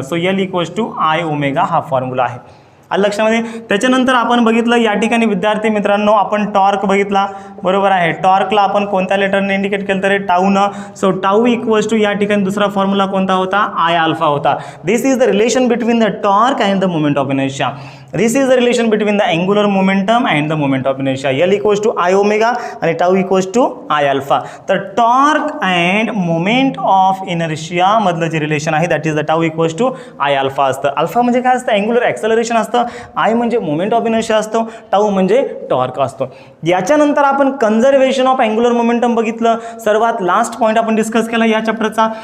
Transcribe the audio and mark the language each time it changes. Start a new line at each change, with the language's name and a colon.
Marathi: So L equals to i omega हा formula आहे. आलं लक्षामध्ये. त्याच्यानंतर आपण बघितलं या ठिकाणी विद्यार्थी मित्रांनो आपण टॉर्क बघितला. बरोबर आहे. टॉर्कला आपण कोणत्या लेटरने इंडिकेट केलं तर टाऊनं. सो टाऊ इक्वल्स टू या ठिकाणी दुसरा फॉर्म्युला कोणता होता? आय अल्फा होता.
English: This is the relation between the torque and the moment of inertia. This is the relation between the angular momentum and the moment of inertia. L equals to I omega
Marathi: आणि
English: tau equals to I alpha.
Marathi: तर torque and moment of inertia मधलं जे relation आहे
English: that is the tau equals to I alpha
Marathi: असतं. Alpha म्हणजे काय असतं? Angular acceleration असतं. आय म्हणजे मोमेंट ऑफ इनर्शिया असतो. टाऊ म्हणजे टॉर्क असतो. याच्यानंतर आपण कन्झर्वेशन ऑफ अँग्युलर मोमेंटम बघितलं. सर्वात लास्ट पॉईंट आपण डिस्कस केला या चॅप्टरचा.